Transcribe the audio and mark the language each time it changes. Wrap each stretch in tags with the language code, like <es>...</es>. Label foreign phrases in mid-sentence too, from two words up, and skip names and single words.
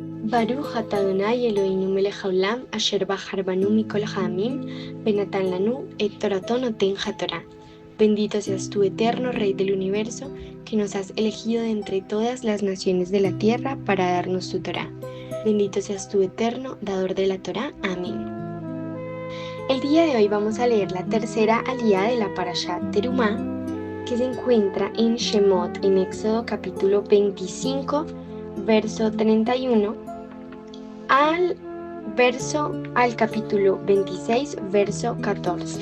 <he>ברוך אתה אדוני אלוהינו מלך העולם אשר בחר בנו מכל העמים ונתן לנו את תורתו נותן התורה.</he> <es>Bendito seas tú, eterno Rey del universo, que nos has elegido de entre todas las naciones de la tierra para darnos tu Torá. Bendito seas tú, eterno dador de la Torá. Amén. El día de hoy vamos a leer la tercera aliyá de la Parashá Terumá, que se encuentra en Shemot, en Éxodo capítulo 25, verso 31, al capítulo 26, verso 14.</es>